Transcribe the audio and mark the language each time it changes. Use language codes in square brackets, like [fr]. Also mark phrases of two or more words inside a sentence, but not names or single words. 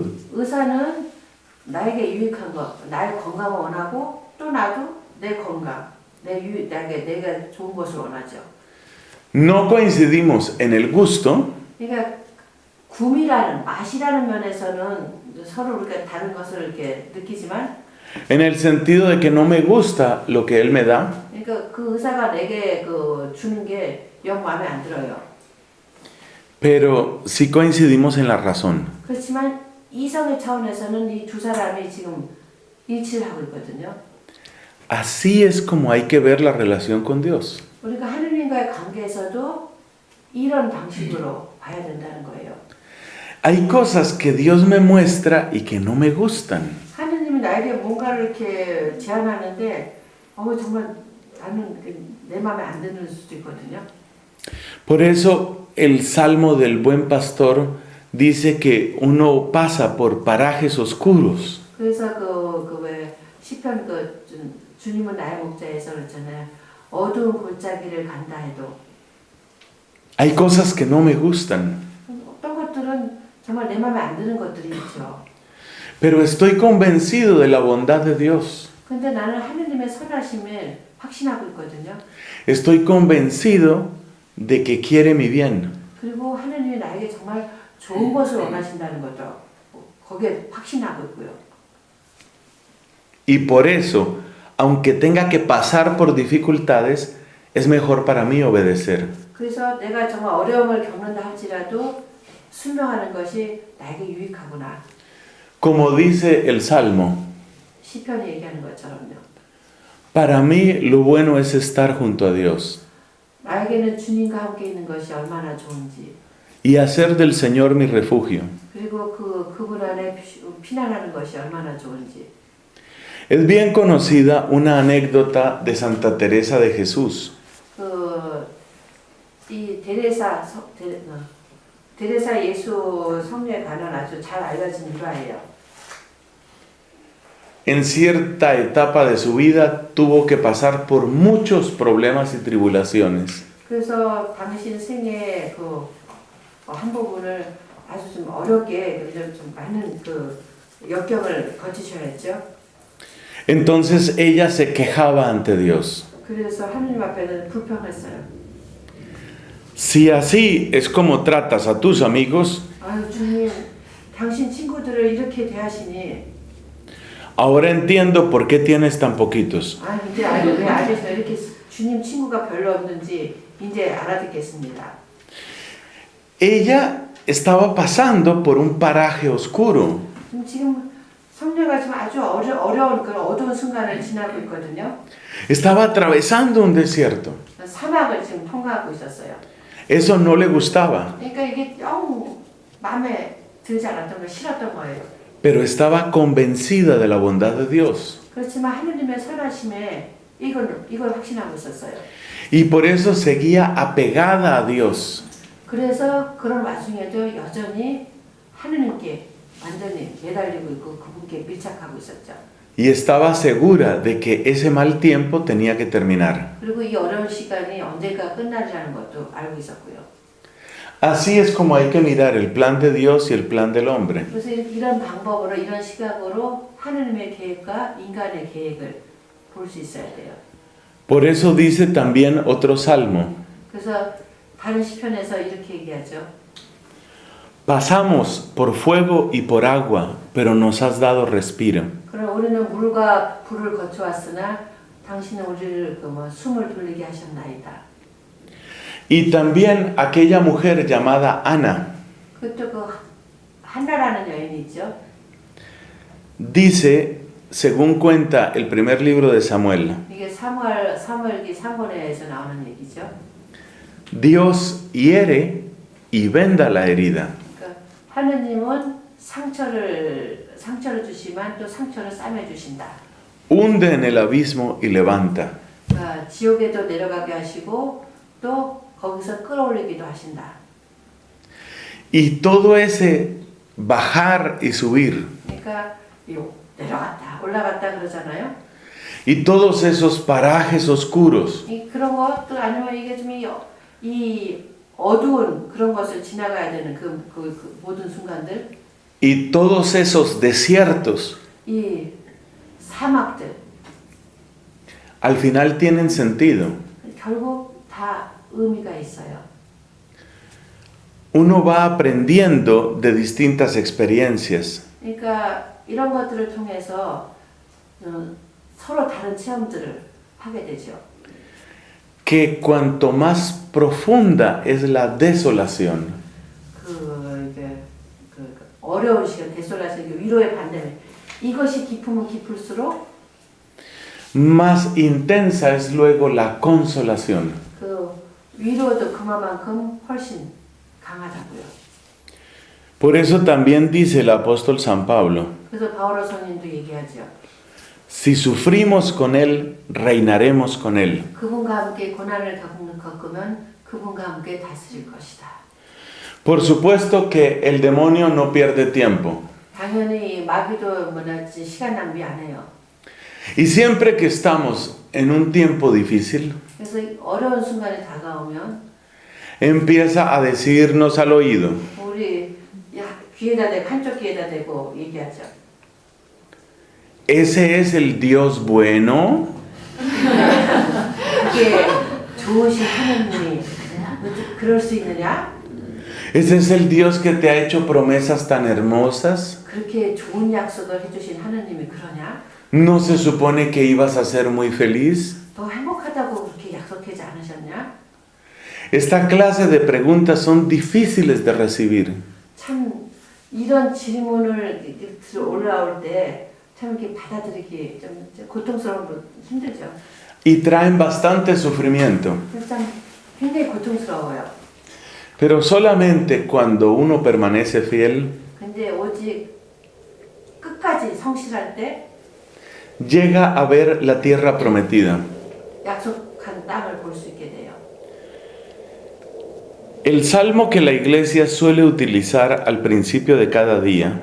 [ko] 의사는 나에게 유익한 것, 나의 건강을 원하고 또 나도 내 건강, 내가 좋은 것을 원하죠. [es] No coincidimos en el gusto, [ko] 그러니까 맛이라는 면에서는 서로 우리가 다른 것을 이렇게 느끼지만, [es] en el sentido de que no me gusta lo que él me da, [ko] 그러니까 그 의사가 내게 주는 게 영 마음에 안 들어요. [es] pero sí coincidimos en la razón. [ko] 그렇지만 이성의 차원에서는 이 두 사람이 지금 일치를 하고 있거든요. [es] Así es como hay que ver la relación con Dios. [ko] 우리가 하느님과의 관계에서도 이런 방식으로 봐야 된다는 거예요. [es] Hay cosas que Dios me muestra y que no me gustan. [ko] 하느님이 나에게 뭔가를 이렇게 제안하는데 정말 나는 내 마음에 안 드는 수도 있거든요. [es] Por eso el Salmo del Buen Pastor dice que uno pasa por parajes oscuros. [ko] 그래서 왜 시편 주님은 나의 목자에서 그렇잖아요. 어두운 골짜기를 간다 해도 [es] Hay cosas que no me gustan, [ko] 어떤 것들은 정말 내 마음에 안 드는 것들이 있죠. [es] pero estoy convencido de la bondad de Dios. [ko] 근데 나는 하느님의 선하심을 확신하고 있거든요. [es] Estoy convencido de que quiere mi bien. [ko] 그리고 하느님이 나에게 정말 좋은 것을 원하신다는 것도 거기에 확신하고 있고요. [es] Y por eso, aunque tenga que pasar por dificultades, es mejor para mí obedecer. [ko] 그래서 내가 정말 어려움을 겪는다 할지라도 순종하는 것이 나에게 유익하구나. [es] Como dice el Salmo, [ko] 시편이 얘기하는 것처럼요. [es] para mí lo bueno es estar junto a Dios [ko] 나에게는 주님과 함께 있는 것이 얼마나 좋은지. [es] y hacer del Señor mi refugio. [ko] 그리고 그분 안에 피난하는 것이 얼마나 좋은지. [es] Es bien conocida una anécdota de Santa Teresa de Jesús. [ko] 이 데레사 예수 성녀에 관한 아주 잘 알려진 일화예요. [es] En cierta etapa de su vida tuvo que pasar por muchos problemas y tribulaciones. [ko] 그래서 당신 생애 한 부분을 아주 좀 어렵게 좀 많은 역경을 거치셔야 했죠. [es] Entonces ella se quejaba ante Dios. [ko] 그래서 하느님 앞에는 불평했어요. [es] Si así es como tratas a tus amigos, [ko] 아유 주님, 당신 친구들을 이렇게 대하시니. [es] ahora entiendo por qué tienes tan poquitos. [ko] 이제 왜 알겠어요. 이렇게 주님 친구가 별로 없는지 이제 알아듣겠습니다. [es] Ella estaba pasando por un paraje oscuro. [ko] 지금 성녀가 지금 아주 어려운 그런 어두운 순간을 지나고 있거든요. [es] Estaba atravesando un desierto. [ko] 사막을 지금 통과하고 있었어요. [es] Eso no le gustaba, [ko] 그러니까 이게 영 마음에 들지 않았던 거 싫었던 거예요. [es] pero estaba convencida de la bondad de Dios. [ko] 그렇지만 하느님의 선하심에 이걸 확신하고 있었어요. [es] Y por eso seguía apegada a Dios. [ko] 그래서 그런 와중에도 여전히 하느님께 완전히 매달리고 있고 그분께 밀착하고 있었죠. [es] Y estaba segura de que ese mal tiempo tenía que terminar. [ko] 그리고 이 어려운 시간이 언젠가 끝나리라는 것도 알고 있었고요. [es] Así es como hay que mirar el plan de Dios y el plan del hombre. [ko] 그래서 이런 방법으로 이런 시각으로 하느님의 계획과 인간의 계획을 볼 수 있어야 돼요. [es] Por eso dice también otro salmo. [ko] 그래서 다른 시편에서 이렇게 얘기하죠. [es] Pasamos por fuego y por agua, pero nos has dado respiro. [ko] 그럼 우리는 물과 불을 거쳐왔으나 당신은 우리를 숨을 돌리게 하셨나이다. [es] Y también aquella mujer llamada Ana [ko] 그것도 한나라는 여인이 있죠. [es] dice, según cuenta el primer libro de Samuel, [ko] 이게 사무엘기 3권에서 나오는 얘기죠. [es] Dios hiere y venda la herida. [ko] 그러니까 하느님은 상처를 주시만 또 상처를 싸매 주신다. [es] Hunde en el abismo y levanta. [ko] 그러니까 지옥에도 내려가게 하시고 또 거기서 끌어올리기도 하신다. [es] Y todo ese bajar y subir, [ko] 그러니까 내려갔다 올라갔다 그러잖아요. [es] y todos esos parajes oscuros, [ko] 그런 것도 아니면 이게 좀 이 어두운 그런 것을 지나가야 되는 그 모든 순간들, [es] y todos esos desiertos, [ko] 이 사막들 [es] al final tienen sentido. [ko] 결국 다 의미가 있어요. [es] Uno va aprendiendo de distintas experiencias. [ko] 그러니까 이런 것들을 통해서 서로 다른 체험들을 하게 되죠. [es] Que cuanto más profunda es la desolación, [ko] 어려운 시간, 데솔라션, 위로의 반대면 이것이 깊으면 깊을수록 [es] más intensa es luego la consolación. [ko] 위로도 그만큼 훨씬 강하다고요. [es] Por eso también dice el apóstol San Pablo, [ko] 그래서 바오로 성인도 얘기하죠. [es] si sufrimos con Él, reinaremos con Él. [ko] 그분과 함께 고난을 겪으면 그분과 함께 다스릴 것이다. [es] Por supuesto que el demonio no pierde tiempo. [ko] 당연히 마귀도 뭐냐지 시간 낭비 안 해요. [es] Y siempre que estamos en un tiempo difícil, [ko] 그래서 어려운 순간이 다가오면 [es] empieza a decirnos al oído, [ko] 우리 귀에다 대고 한쪽 귀에다 대고 얘기하죠. [es] ¿ese es el Dios bueno? [ko] 이게 좋으신 하나님이 그럴 수 있느냐? [es] ¿Ese es el Dios que te ha hecho promesas tan hermosas? [ko] 그렇게 좋은 약속을 해주신 하나님이 그러냐? [es] ¿No se supone que ibas a ser muy feliz? [ko] 너 행복하다고 그렇게 약속하지 않으셨냐? [es] Esta clase de preguntas son difíciles de recibir. [ko] 참 이런 질문을 올라올 때 참 이렇게 받아들이기 좀 고통스러운 힘들죠. [es] Y traen bastante sufrimiento. [ko] 참 굉장히 고통스러워요. [es] Pero solamente cuando uno permanece fiel, [ko] 근데 오직 끝까지 성실할 때 [es] llega a ver la tierra prometida. [ko] 약속한 땅을 볼 수 있게 돼요. [es] El salmo que la iglesia suele utilizar al principio de cada día